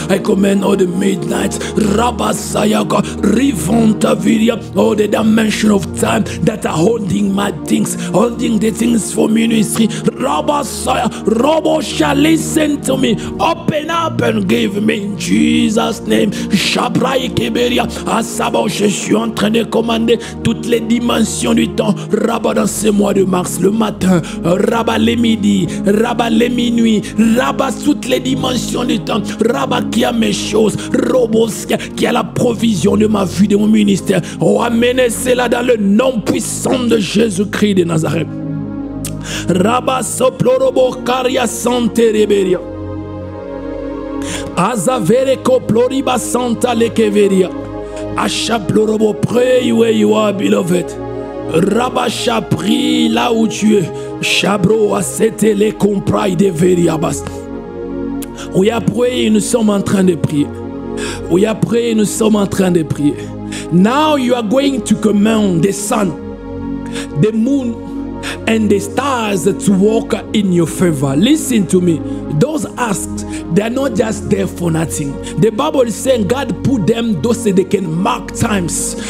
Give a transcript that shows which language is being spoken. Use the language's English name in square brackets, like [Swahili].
[English] I command all the midnights. Rabasayaka. Rivanta viria. All the dimension of time that are holding my things. Holding the things for ministry. Rabasaya. Robosha, listen to me. Open up and give me in Jesus' name. Shabrai Keberia. [French] Asaba, je suis en train de commander toutes les dimensions du temps. Rabat dans ce mois de mars, le matin. Rabat les midis. Rabat les minuit. Rabat toutes les dimensions du temps. Rabat qui a mes choses. Robos qui a la provision de ma vie, de mon ministère. Oh, amenez cela dans le nom puissant de Jésus-Christ de Nazareth. Rabat soplorobo caria sante reberia. [English] Azavere koploriba santa lekeveria. Achaplorobo, pray where you are, beloved. [French] Rabasha, prie là où tu es. Chabro a c'était les comprai de veriabas. Oui, après, nous sommes en train de prier. Oui, après, nous sommes en train de prier. [English] Now you are going to command the sun, the moon, and the stars to walk in your favor. Listen to me. Those asks, they are not just there for nothing. The Bible is saying God put them those so they can mark times.